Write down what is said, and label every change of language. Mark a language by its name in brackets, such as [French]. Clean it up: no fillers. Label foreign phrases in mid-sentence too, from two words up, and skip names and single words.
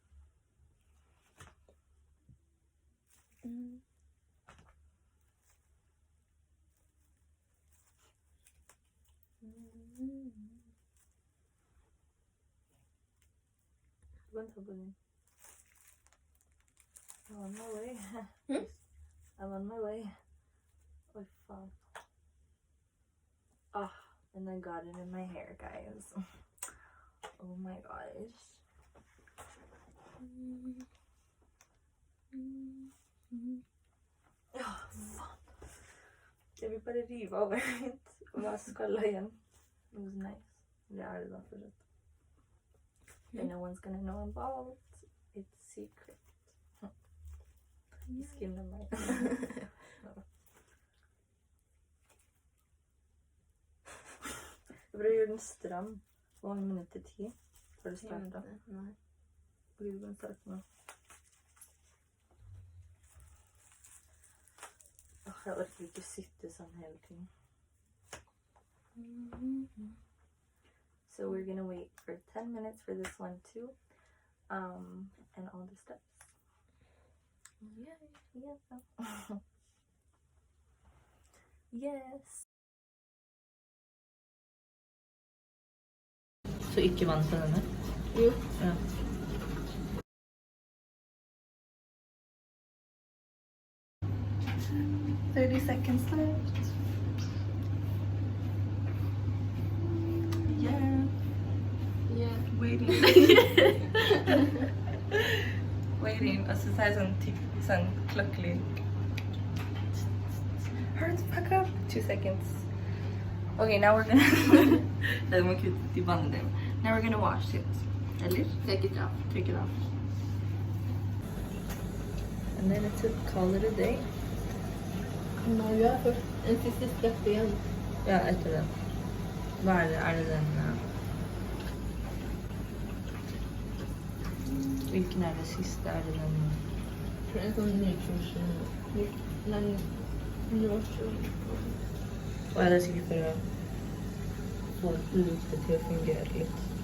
[Norwegian] Du kan ta på den. [English] I'm on my way. I'm on my way. [Norwegian] Oi, faen. [English] And I got it in my hair, guys. Oh my gosh. [Norwegian] Faen. Jeg vil bare rive over litt og bare skalla igjen. [English] It was nice. [Norwegian] Det er det da fortsatt. [English] And no one's gonna know about. It's secret. [Norwegian] Skinner meg. Jeg prøver å gjøre den stram. Hvor mange minutter? 10? Har du startet? Nei. Blir du kan starte nå? Jeg orker ikke sitte sånn hele tiden. [English] So we're gonna wait for 10 minutes for this one too. And all the steps. Yeah. Yes. [Norwegian] Så ikke vann på denne? Jo. [English] Ja. $30 seconds left. Yeah. Waiting. Waiting. [Norwegian] Og så tar jeg sånn klokkelyd. [English] Hurry the fuck up. 2 seconds. Okay, now we're gonna... [Norwegian] Det må kutte de bandene. [English] Now we're gonna wash it. Eller? Take it off. Take it off. And then it's a call it a day. [Norwegian] Nå gjør jeg først en siste step igjen. Ja, etter den. Hva er det? Er det den... Hvilken er det siste? Er det den... Jeg tror det er sånn nutrition. Og det er sikkert for å få luftet til å fungere litt.